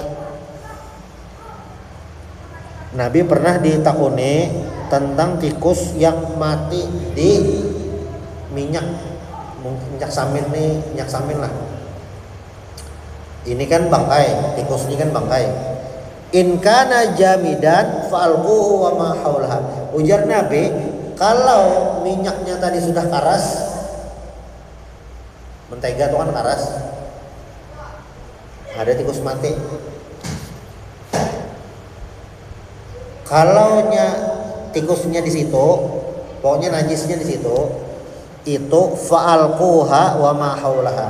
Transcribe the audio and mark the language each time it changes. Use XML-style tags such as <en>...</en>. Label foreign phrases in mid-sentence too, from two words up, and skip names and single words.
<bjn>Nabi pernah ditakuni tentang tikus yang mati di minyak, mungkin minyak samin nih, minyak samin lah. Ini kan bangkai, tikus ini kan bangkai.</bjn> <ar>In kana jamidan fa'alquhu wa ma haulaha.</ar> <bjn>Ujar Nabi, kalau minyaknya tadi sudah karas, mentega itu kan karas, ada tikus mati. Kalau tikusnya di situ, pokoknya najisnya di situ, itu</bjn> <ar>fa'alquha wa ma haulaha.</ar>